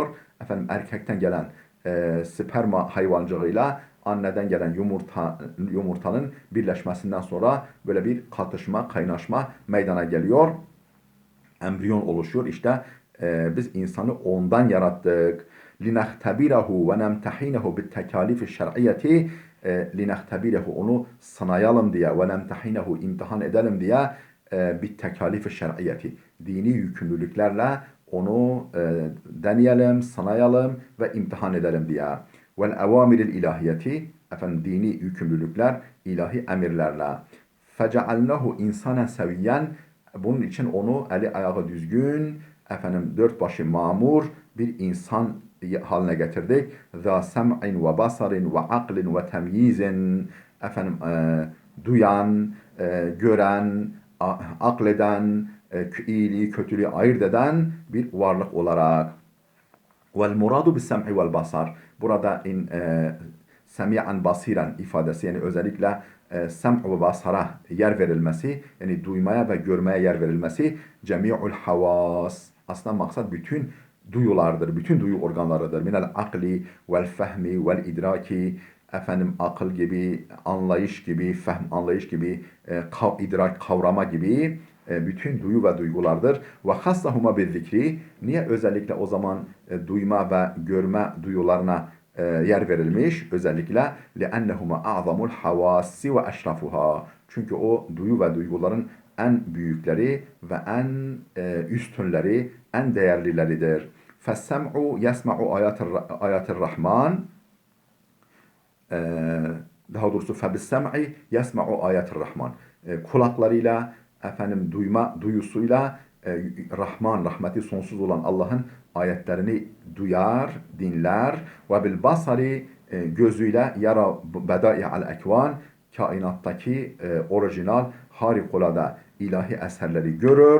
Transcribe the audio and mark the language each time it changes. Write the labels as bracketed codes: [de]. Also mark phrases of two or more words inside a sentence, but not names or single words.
[tr] Efendim erkekten gelen sperma hayvancığıyla anneden gelen yumurtanın birleşmesinden sonra böyle bir katışma, kaynaşma meydana geliyor. Embriyon oluşuyor. İşte biz insanı ondan yarattık. [ar] لِنَخْتَبِرَهُ وَنَمْتَحِينَهُ بِالتَّكَالِفِ الشَّرْعِيَّةِ لِنَخْتَبِرَهُ [tr] onu sınayalım diye وَنَمْتَحِينَهُ imtihan edelim diye [ar] بِالتَّكَالِفِ الشَّرْعِيَّةِ [tr] dini yükümlülüklerle onu deneyelim, sınayalım ve imtihan edelim diye. [ar] وَالْاَوَامِرِ الْاِلَٰهِيَةِ [tr] efendim dini yükümlülükler ilahi emirlerle. [ar] فجعلناه إنسانا سويا [tr] bunun için onu eli ayağı düzgün, efendim dört başı mamur bir insan haline getirdik. [ar] ذَا سَمْعٍ وَبَصَرٍ وَعَقْلٍ وَتَمْيِيزٍ [tr] efendim duyan, gören, akleden, iyiliği kötülüğü ayırt eden bir varlık olarak. [ar] وَالْمُرَادُ بِالسَّمْعِ وَالْبَصَرِ [tr] burada [ar] سميعا بصيرا [tr] ifadesi yani özellikle [ar] السمع والبصر [tr] yer verilmesi yani duymaya ve görmeye yer verilmesi [ar] جميع الحواس [tr] aslında maksat bütün duyulardır, bütün duyu organlarıdır. [ar] من العقل والفهم والإدراك [tr] efendim akıl gibi, anlayış gibi, fehm anlayış gibi, idrak kavrama gibi bütün duyu ve duygulardır. [ar] وخصهما بالذكر [tr] niye özellikle o zaman duyma ve görme duyularına yer verilmiş özellikle [ar] لِأَنَّهُمَا أَعْظَمُ الْحَوَاسِ وَأَشْرَفُهَا [tr] çünkü o duyu ve duyguların en büyükleri ve en üstünleri, en değerlileridir. [ar] فَالسَّمْعُ يَسْمَعُ آيَاتِ الرَّحْمَانِ [tr] daha doğrusu [ar] فَبِالسَّمْعِ يَسْمَعُ آيَاتِ الرَّحْمَانِ [tr] kulaklarıyla, efendim duyma duyusuyla Rahman, rahmeti sonsuz olan Allah'ın ayetlerini duyar, dinler. [ar] وبالبصر [tr] gözüyle [ar] يرى بدائع الأكوان [tr] kainattaki orijinal, harikulade ilahi eserleri görür.